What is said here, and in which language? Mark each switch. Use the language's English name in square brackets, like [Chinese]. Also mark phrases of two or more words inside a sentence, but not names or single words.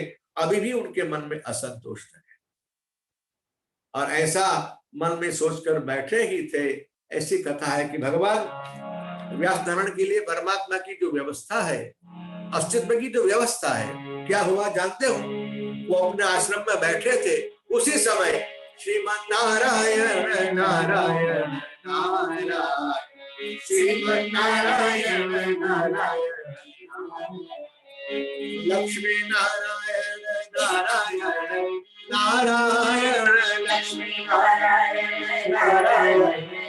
[Hindi] अभी भी उनके मन में असंतोष है, और ऐसा मन में सोचकर बैठे ही थे। ऐसी कथा है कि भगवान व्यासनारायण के लिए परमात्मा की जो व्यवस्था है, अस्तित्व की जो व्यवस्था है, क्या हुआ जानते हो? वो अपने आश्रम में बैठे थे, उसी समय श्रीमन नारायण नारायण नारायण, श्रीमन नारायण नारायण लक्ष्मी नारायण नारायण नारायण लक्ष्मी नारायण नारायण